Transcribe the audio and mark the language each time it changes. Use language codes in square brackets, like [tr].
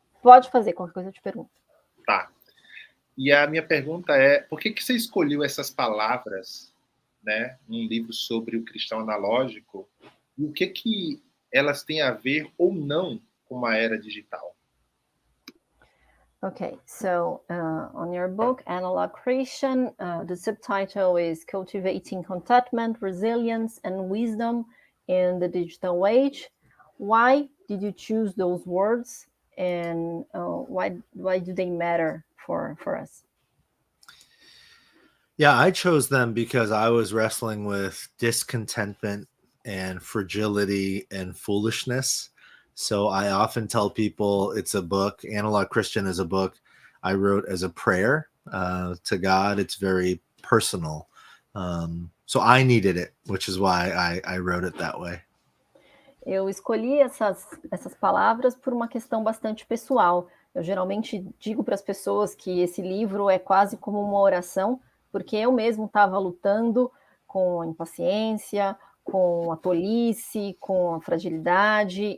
[pt] Pode fazer, qualquer coisa eu te pergunto. Tá. E a minha pergunta é, por que você escolheu essas palavras, né, num livro sobre o cristão analógico, e o que elas têm a ver ou não com uma era digital? [en] Okay, so on your book, Analog Christian, the subtitle is Cultivating Contentment, Resilience, and Wisdom in the Digital Age. Why did you choose those words, and why do they matter for us? Yeah, I chose them because I was wrestling with discontentment and fragility and foolishness. So I often tell people it's a book. Analog Christian is a book I wrote as a prayer to God. It's very personal. So I needed it, which is why I wrote it that way. [pt] Eu escolhi essas palavras por uma questão bastante pessoal. Eu geralmente digo para as pessoas que esse livro é quase como uma oração, porque eu mesmo estava lutando com a impaciência, com a tolice, com a fragilidade.